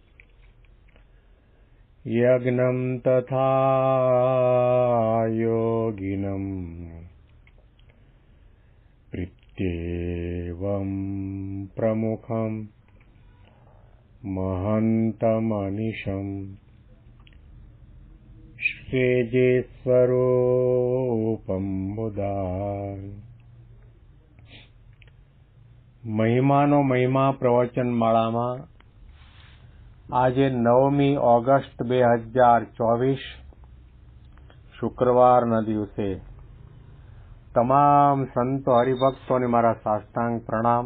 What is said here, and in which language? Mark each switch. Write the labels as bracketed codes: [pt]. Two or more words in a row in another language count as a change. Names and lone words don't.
[sa] यज्ञं तथा योगिनं प्रीत्येवं प्रमुखं महन्तमनिशम् श्रीजीस्वरूपं मुदा। [gu] મહિમાનો મહિમા પ્રવચન માળામાં આજે 9મી ઓગસ્ટ 2024 શુક્રવારના દિવસે તમામ સંતો હરિભક્તોને મારા સાષ્ટાંગ પ્રણામ.